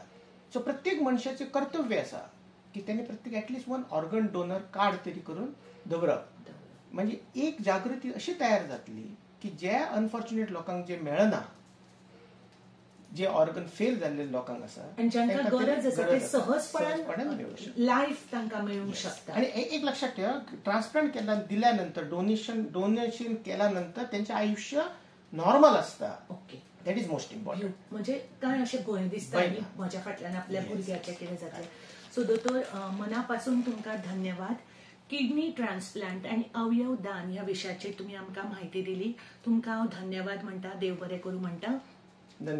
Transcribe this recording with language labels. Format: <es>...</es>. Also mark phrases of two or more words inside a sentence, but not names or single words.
<kok>सो प्रत्येक मनशाचे कर्तव्य आसा की त्यांनी प्रत्येक ॲटलिस्ट 1</kok> <en>organ donor card</en> <kok>तरी करून दवरप. म्हणजे एक जागृती अशी तयार जातली की ज्या अनफॉर्च्युनेट लोकांक जे मेळना जे ऑर्गन फेल जाल्ले लोकांक आसा आणि ज्यांना गरज आसा ते सहजपणान लाईफ तांकां मेळूंक शकता.</kok> <mr>आणि एक लक्षात ठेवा ट्रान्सप्लांट दिल्यानंतर डोनेशन केल्यानंतर त्यांचे आयुष्य नॉर्मल असता.</mr> <en>that is most important.</en> <kok>म्हणजे काय अशें भंय दिसता म्हज्या फाटल्यान आपल्या भुरग्याचें कितें जातलें. सो दोतोर मनापासून तुमकां धन्यवाद.</kok> <en>kidney transplant</en> <kok>आणि अवयव दान ह्या विशयाचेर तुम्ही आमकां माहिती दिली. तुमकां हांव धन्यवाद म्हणटा. देव बरें करूं म्हणटा.</kok>